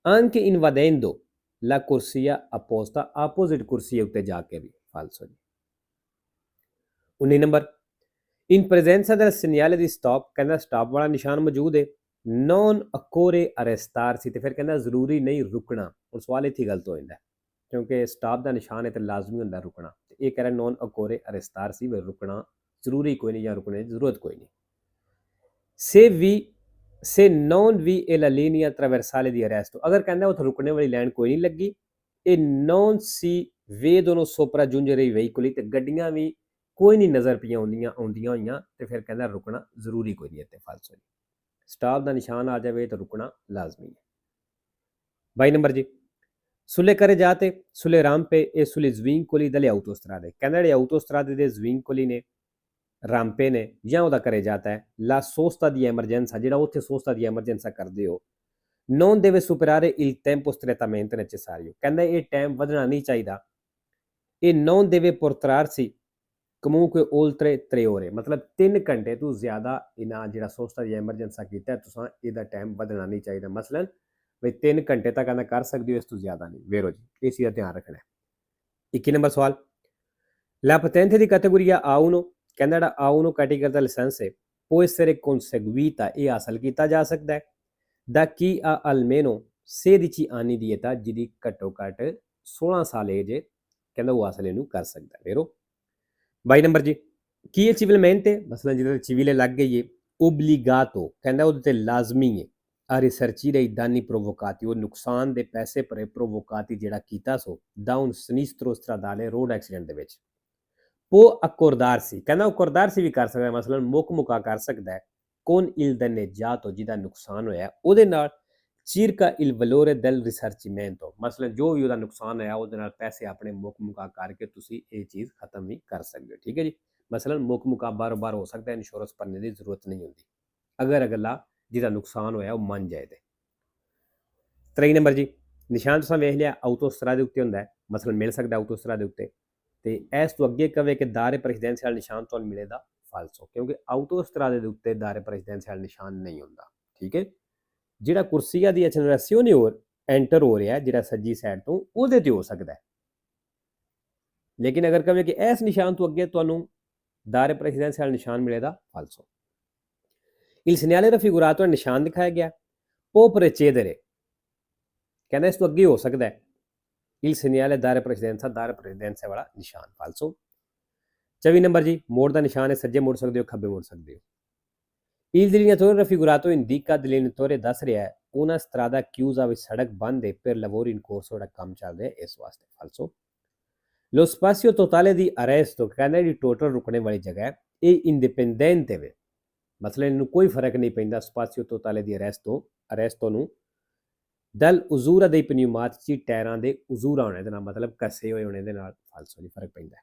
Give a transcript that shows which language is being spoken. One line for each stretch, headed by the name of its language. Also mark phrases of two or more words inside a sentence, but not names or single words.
Italian: anche invadendo la corsia apposta,
Punjabi: opposite corsia ਉੱਤੇ ਜਾ ਕੇ ਵੀ ਫਾਲਸੋ ਜੀ। 19 ਨੰਬਰ,
Italian: in presenza del segnale di stop,
Punjabi: ਕਹਿੰਦਾ ਸਟਾਪ ਵਾਲਾ ਨਿਸ਼ਾਨ ਮੌਜੂਦ ਹੈ,
Italian: non occorre arrestarsi,
Punjabi: ਤੇ ਫਿਰ ਕਹਿੰਦਾ ਜ਼ਰੂਰੀ ਨਹੀਂ ਰੁਕਣਾ। ਹੁਣ ਸਵਾਲ ਇੱਥੇ ਗਲਤ ਹੋ ਜਾਂਦਾ ਕਿਉਂਕਿ ਸਟਾਪ ਦਾ ਨਿਸ਼ਾਨ ਹੈ ਤੇ ਲਾਜ਼ਮੀ ਹੁੰਦਾ ਰੁਕਣਾ, ਤੇ ਇਹ ਕਹਿ ਰਿਹਾ
Italian: non occorre arrestarsi,
Punjabi: ਵੀ ਰੁਕਣਾ ਜ਼ਰੂਰੀ ਕੋਈ ਨਹੀਂ ਜਾਂ ਰੁਕਣੇ ਦੀ ਜ਼ਰੂਰਤ ਕੋਈ ਨਹੀਂ।
Italian: se non vi è la linea traversale di arresto,
Punjabi: ਅਗਰ ਕਹਿੰਦਾ ਉੱਥੇ ਰੁਕਣੇ ਵਾਲੀ ਲਾਈਨ ਕੋਈ ਨਹੀਂ ਲੱਗੀ, ਇਹ
Italian: non si vedono sopraggiungere i veicoli,
Punjabi: ਤੇ ਗੱਡੀਆਂ ਵੀ ਕੋਈ ਨਹੀਂ ਨਜ਼ਰ ਪਈਆਂ ਆਉਂਦੀਆਂ ਹੋਈਆਂ, ਤੇ ਫਿਰ ਕਹਿੰਦਾ ਰੁਕਣਾ ਜ਼ਰੂਰੀ ਕੋਈ ਨਹੀਂ ਇੱਥੇ ਫਾਲਸੋ ਜੀ। ਸਟਾਪ ਦਾ ਨਿਸ਼ਾਨ ਆ ਜਾਵੇ ਤਾਂ ਰੁਕਣਾ ਲਾਜ਼ਮੀ ਹੈ। 22 ਨੰਬਰ ਜੀ,
Italian: sulle carreggiate, sulle rampe e sugli svincoli delle autostrade,
Punjabi: ਕਹਿੰਦਾ ਜਿਹੜੇ autostrade ਦੇ svincoli ਨੇ, ਰਾਂਪੇ ਨੇ ਜਾਂ ਉਹਦਾ carreggiata ਹੈ,
Italian: la sosta di emergenza,
Punjabi: ਜਿਹੜਾ ਉੱਥੇ
Italian: sosta di emergenza
Punjabi: ਕਰਦੇ ਹੋ,
Italian: non deve superare il tempo strettamente necessario,
Punjabi: ਕਹਿੰਦਾ ਇਹ ਟਾਈਮ ਵਧਣਾ ਨਹੀਂ ਚਾਹੀਦਾ, ਇਹ
Italian: non deve portarsi comunque oltre 3 ore,
Punjabi: ਮਤਲਬ 3 ਘੰਟੇ ਤੋਂ ਜ਼ਿਆਦਾ ਇਹਨਾਂ ਜਿਹੜਾ
Italian: sosta di emergenza
Punjabi: ਕੀਤਾ ਤੁਸੀਂ ਇਹਦਾ ਟਾਈਮ ਵਧਣਾ ਨਹੀਂ ਚਾਹੀਦਾ, ਮਸਲਨ ਵੀ 3 ਘੰਟੇ ਤੱਕ ਆਂਦਾ ਕਰ ਸਕਦੇ ਹੋ, ਇਸ ਤੋਂ ਜ਼ਿਆਦਾ ਨਹੀਂ। ਵੇਰੋ ਜੀ, ਇਸ ਚੀਜ਼ ਦਾ ਧਿਆਨ ਰੱਖਣਾ ਹੈ। 21 ਨੰਬਰ ਸਵਾਲ,
Italian: la patente di categoria A1,
Punjabi: ਕਹਿੰਦਾ ਜਿਹੜਾ A1 ਕੈਟੇਗਰੀ ਦਾ ਲਾਇਸੈਂਸ ਹੈ,
Italian: può essere conseguita,
Punjabi: ਇਹ ਹਾਸਲ ਕੀਤਾ ਜਾ ਸਕਦਾ ਹੈ,
Italian: da chi ha almeno 16 anni di età,
Punjabi: ਜਿਹਦੀ ਘੱਟੋ ਘੱਟ 16 ਸਾਲ ਏਜ ਹੈ, ਕਹਿੰਦਾ ਉਹ ਹਾਸਲ ਇਹਨੂੰ ਕਰ ਸਕਦਾ ਹੈ। ਵੇਰੋ 22 ਨੰਬਰ ਜੀ, ਕੀ ਇਹ civilmente, ਮਸਲਾ ਜਿਹਦੇ ਚਿਵੀਲੇ ਲੱਗ ਗਈ ਹੈ, obbligato, ਕਹਿੰਦਾ ਉਹਦੇ ਤੇ ਲਾਜ਼ਮੀ ਹੈ,
Italian: a risarcire i danni provocati,
Punjabi: ਉਹ ਨੁਕਸਾਨ ਦੇ ਪੈਸੇ ਭਰੇ provocati ਜਿਹੜਾ ਕੀਤਾ ਸੋ
Italian: da un sinistro stradale,
Punjabi: ਰੋਡ ਐਕਸੀਡੈਂਟ ਦੇ ਵਿੱਚ।
Italian: può accordarsi,
Punjabi: ਕਹਿੰਦਾ accordarsi ਵੀ ਕਰ ਸਕਦਾ ਹੈ, ਮਸਲਨ ਮੁੱਕ ਮੁਕਾ ਕਰ ਸਕਦਾ ਹੈ,
Italian: con il danneggiato,
Punjabi: ਜਿਹਦਾ ਨੁਕਸਾਨ ਹੋਇਆ ਉਹਦੇ ਨਾਲ,
Italian: circa il valore del risarcimento,
Punjabi: ਮਸਲਨ ਜੋ ਵੀ ਉਹਦਾ ਨੁਕਸਾਨ ਹੋਇਆ ਉਹਦੇ ਨਾਲ ਪੈਸੇ ਆਪਣੇ ਮੁੱਕ ਮੁਕਾ ਕਰਕੇ ਤੁਸੀਂ ਇਹ ਚੀਜ਼ ਖਤਮ ਵੀ ਕਰ ਸਕਦੇ ਹੋ। ਠੀਕ ਹੈ ਜੀ, ਮਸਲਨ ਮੁੱਕ ਮੁਕਾ ਬਾਰ-ਬਾਰ ਹੋ ਸਕਦਾ ਹੈ, ਇੰਸ਼ੋਰੈਂਸ ਭਰਨੇ ਦੀ ਜ਼ਰੂਰਤ ਨਹੀਂ ਹੁੰਦੀ ਅਗਰ ਅਗਲਾ ਜਿਹਦਾ ਨੁਕਸਾਨ ਹੋਇਆ ਉਹ ਮੰਨ ਜਾਏ ਤੇ। 23 ਨੰਬਰ ਜੀ, ਨਿਸ਼ਾਨ ਤੁਸੀਂ ਵੇਖ ਲਿਆ ਆਟੋਸਟਰਾ ਦੇ ਉੱਤੇ ਹੁੰਦਾ ਹੈ, ਮਸਲਨ ਮਿਲ ਸਕਦਾ ਆਟੋਸਟਰਾ ਦੇ ਉੱਤੇ, ਤੇ ਇਸ ਤੋਂ ਅੱਗੇ ਕਵੇ ਕਿ
Italian: dare precedenza
Punjabi: ਨਿਸ਼ਾਨ ਤੁਹਾਨੂੰ ਮਿਲੇਗਾ ਫਾਲਸੋ, ਕਿਉਂਕਿ ਆਟੋਸਟਰਾਦੇ ਦੇ ਉੱਤੇ
Italian: dare precedenza
Punjabi: ਨਿਸ਼ਾਨ ਨਹੀਂ ਹੁੰਦਾ। ਠੀਕ ਹੈ, ਜਿਹੜਾ
Italian: corsia di immissione
Punjabi: ਹੋਰ ਐਂਟਰ ਹੋ ਰਿਹਾ ਜਿਹੜਾ ਸੱਜੀ ਸਾਈਡ ਤੋਂ, ਉਹਦੇ ਤੇ ਹੋ ਸਕਦਾ ਹੈ, ਲੇਕਿਨ ਅਗਰ ਕਵੇ ਕਿ ਇਸ ਨਿਸ਼ਾਨ ਤੋਂ ਅੱਗੇ ਤੁਹਾਨੂੰ
Italian: dare precedenza
Punjabi: ਨਿਸ਼ਾਨ ਮਿਲੇਗਾ ਫਾਲਸੋ।
Italian: il segnale raffigurato,
Punjabi: ਨਿਸ਼ਾਨ ਦਿਖਾਇਆ ਗਿਆ,
Italian: può precedere,
Punjabi: ਕਹਿੰਦਾ ਇਸ ਤੋਂ ਅੱਗੇ ਹੋ ਸਕਦਾ ਹੈ,
Italian: il segnale dare precedenza, dare precedenza
Punjabi: ਵਾਲਾ ਨਿਸ਼ਾਨ ਫਾਲਸੋ। 24 ਨੰਬਰ ਜੀ, ਮੋੜ ਦਾ ਨਿਸ਼ਾਨ ਹੈ, ਸੱਜੇ ਮੁੜ ਸਕਦੇ ਹੋ, ਖੱਬੇ ਮੁੜ ਸਕਦੇ ਹੋ।
Italian: il delineatore raffigurato indica, delineatore
Punjabi: ਦੱਸ ਰਿਹਾ ਹੈ,
Italian: una strada chiusa,
Punjabi: ਵੀ ਸੜਕ ਬੰਦ ਹੈ,
Italian: per lavori in corso,
Punjabi: ਜਿਹੜਾ ਕੰਮ ਚੱਲ ਰਿਹਾ ਇਸ ਵਾਸਤੇ ਫਾਲਸੋ।
Italian: lo spazio totale di arresto,
Punjabi: ਕਹਿੰਦਾ ਜਿਹੜੀ ਟੋਟਲ ਰੁਕਣੇ ਵਾਲੀ ਜਗ੍ਹਾ ਹੈ ਇਹ ਇੰਡੀਪੈਂਡੈਂਟ ਹੈ, ਮਤਲਬ ਇਹਨੂੰ ਕੋਈ ਫਰਕ ਨਹੀਂ ਪੈਂਦਾ
Italian: spazio totale di arresto
Punjabi: ਨੂੰ
Italian: dall'usura dei pneumatici,
Punjabi: ਟਾਇਰਾਂ ਦੇ ਉਜ਼ੂਰਾ ਹੋਣੇ ਦੇ ਨਾਲ, ਮਤਲਬ ਕੱਸੇ ਹੋਏ ਹੋਣੇ ਦੇ ਨਾਲ ਫਾਲਸੋ ਨਹੀਂ ਫਰਕ ਪੈਂਦਾ।